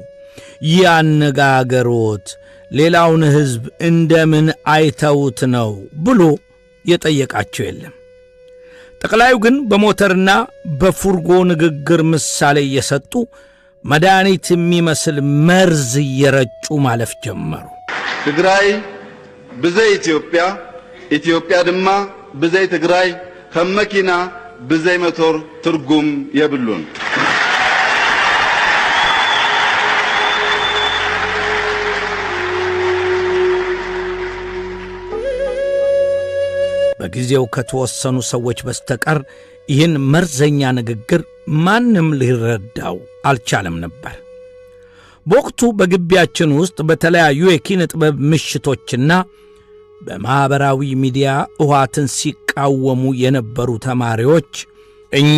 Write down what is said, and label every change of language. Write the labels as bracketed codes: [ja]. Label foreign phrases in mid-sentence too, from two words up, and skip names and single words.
[am] ያነጋገሮት ሌላውን ሕዝብ እንደምን አይተውት ነው ብሎ የጠየቃቸው የለም። ጠቅላዩ ግን በሞተርና በፉርጎ ንግግር ምሳሌ እየሰጡ መድኃኒት የሚመስል መርዝ እየረጩ ማለፍ ጀመሩ። [ti] ትግራይ ብዘይ ኢትዮጵያ ኢትዮጵያ ድማ ብዘይ ትግራይ ከመኪና ብዘይ ሞተር ትርጉም የብሉን። [am] በጊዜው ከተወሰኑ ሰዎች በስተቀር ይህን መርዘኛ ንግግር ማንም ሊረዳው አልቻለም ነበር። በወቅቱ በግቢያችን ውስጥ በተለያዩ የኪነ ጥበብ ምሽቶችና በማኅበራዊ ሚዲያ ሕወሓትን ሲቃወሙ የነበሩ ተማሪዎች እኛ